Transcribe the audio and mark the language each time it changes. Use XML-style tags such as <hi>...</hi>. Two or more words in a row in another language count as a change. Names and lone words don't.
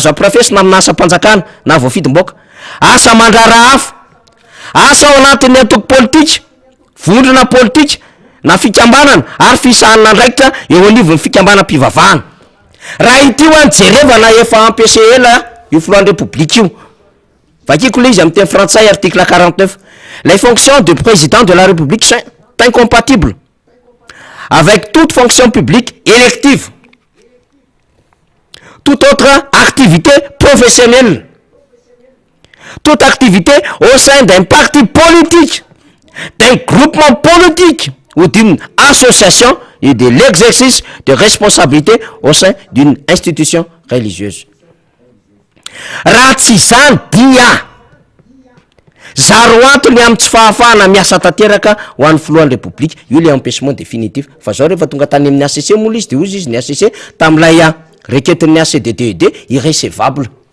<mg>azo ampirafesina amina asa-mpanjakana na voafidim-bahoaka asa mandrara hafa asa ao anatin'ny antoko politika vondrona politika na fikambanana ary fisahanana ndraikitra eo anivon'ny fikambanam-pivavahana raha ityo any jerevana efa ampiase ela io filohan'ny repoblika io vakiko le izy amin'ny teny frantsay</mg> <fr>article 49 les fonctions de président de la république sont incompatibles avec toute fonction publique élective toute autre activité professionnelle toute activité au sein d'un parti politique, d'un groupement politique ou d'une association et de l'exercice de responsabilité au sein d'une institution religieuse.</fr> <mg>Raha tsy zany dia zaro antony amin'ny tsy fahafahana miasa tanteraka ho an'ny filohan'ny repoblika io</mg> <fr>le empêchement définitif</fr> <mg>fa zao rehefa tonga tany amin'ny ACC moa izy de ozy izy ny ACC tam'ilay requêten'ny ACDDED irrecevable</mg>